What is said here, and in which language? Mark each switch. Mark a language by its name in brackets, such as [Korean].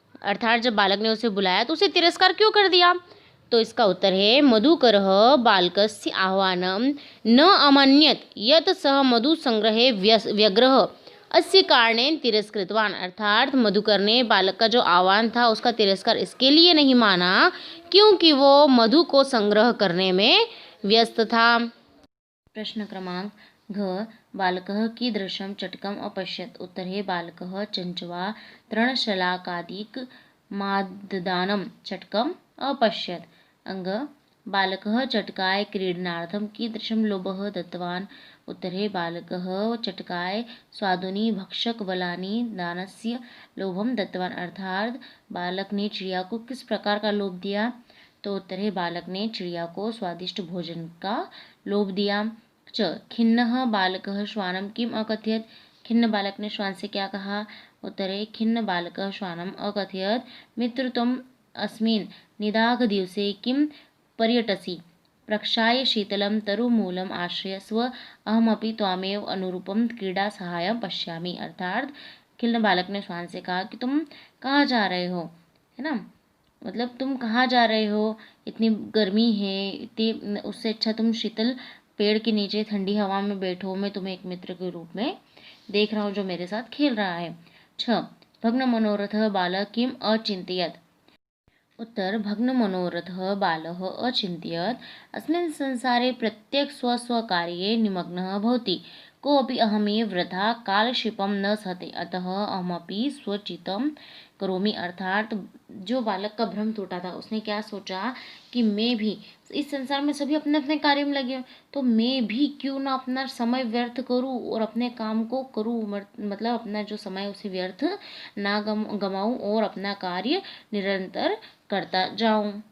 [Hindi] अर्थात जब बालक ने उसे बुलाया तो उसे तिरस्कार क्यों कर दिया, तो इसका उत्तर है [Sanskrit] मधुकरः बालकस्य आह्वानं न अमन्यत यत् सः मधु संग्रहे व्यग्रः अस्य कारणेन तिरस्कृतवान्, [Hindi] अर्थात मधुकर ने बालक का जो आह्वान था उसका तिरस्कार इसके लिए नहीं माना क्योंकि वो मधु को संग्रह करने में व्यस्त था। प्रश्न क्रमांक घ [Sanskrit] बालकः कीदृशं चटकम् अपश्यत्, [Hindi] उत्तर है [Sanskrit] बालकः चंचवा तृणशलाकादिकमाददानं चटकम् अपश्यत्। [Hindi] अंग [Sanskrit] बालकः चटकाय क्रीडनार्थं कीदृशं लोभः दत्तवान्, [Hindi] उत्तर है [Sanskrit] बालकः चटकाय स्वादुनि भक्षकबलानि दानस्य लोभं दत्तवान्, [Hindi] अर्थात बालक ने चिड़िया को किस प्रकार का लोभ दिया, तो उत्तर है बालक ने चिड़िया को स्वादिष्ट भोजन का लोभ दिया। [Sanskrit] च खिन्नः बालकः श्वानं किम अकथयत्, [Hindi] खिन्न बालक ने श्वान से क्या कहा, उत्तर है [Sanskrit] खिन्न बालकः श्वानम् अकथयत् मित्रत्वम् अस्मिन् निदाघ दिवसे किम पर्यटसि प्रक्षाय शीतलं तरुमूलम् आश्रयस्व अहमपि त्वामेव अनुरूपं क्रीडा सहायं पश्यामि, [Hindi] अर्थात खिन्न बालक ने श्वान से कहा कि तुम कहाँ जा रहे हो, है ना, मतलब तुम कहाँ जा रहे हो, इतनी गर्मी है, इतनी, उससे अच्छा तुम शीतल पेड़ के नीचे ठंडी हवा में बैठो, मैं तुम्हें एक मित्र के रूप में देख रहा हूँ जो मेरे साथ खेल रहा है। [Sanskrit] 6 भग्न मनोरथः बालः किम अचिन्तयत्, [Hindi] उत्तर [Sanskrit] भग्न मनोरथः बालः अचिन्तयत् अस्मिन् संसारे प्रत्येक स्वस्वकार्ये निमग्नः भवति, कोऽपि अहमेव वृथा कालक्षेपं न सहते अतः अहमपि स्वचितं करोमि। [Hindi] अर्थात जो बालक का भ्रम टूटा था, उसने क्या सोचा कि मैं भी इस संसार में सभी अपने अपने कार्य में लगे, तो मैं भी क्यों ना अपना समय व्यर्थ करूं और अपने काम को करूं, मतलब अपना जो समय है उसे व्यर्थ ना गमाऊं और अपना कार्य निरंतर करता जाऊं।